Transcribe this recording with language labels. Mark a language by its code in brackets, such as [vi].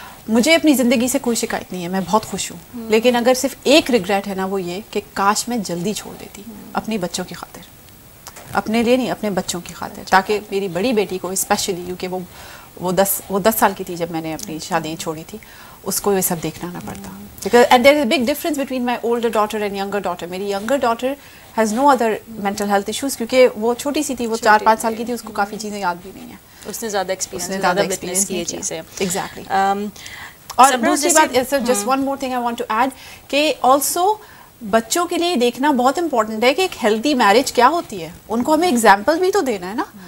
[ur] مجھے اپنی زندگی سے کوئی شکایت نہیں ہے, میں بہت خوش ہوں, لیکن اگر صرف ایک ریگریٹ ہے نا, وہ یہ کہ کاش میں جلدی چھوڑ دیتی, اپنی بچوں کی خاطر, اپنے لیے نہیں, اپنے بچوں کی خاطر, تاکہ میری بڑی بیٹی کو اسپیشلی, کیونکہ وہ 10 سال کی تھی جب میں نے اپنی شادی چھوڑی تھی, اس کو یہ سب دیکھنا نہ پڑتا. [en] Because and there is a big difference between my older daughter and younger daughter. [ur] میری [en] younger daughter has no other mental health issues, [ur] کیونکہ وہ چھوٹی سی تھی, وہ 4-5 سال کی تھی, اس کو کافی چیزیں یاد بھی نہیں ہیں, اس نے زیادہ ایکسپیرینس کی یہ چیزیں. [en] Exactly. [ur] اور دوسری بات, [en] just one more thing I want to add, [ur] کہ آلسو بچوں کے لیے دیکھنا بہت امپورٹنٹ ہے کہ ایک ہیلدی میرج کیا ہوتی ہے, ان کو ہمیں ایگزامپل بھی تو دینا ہے نا.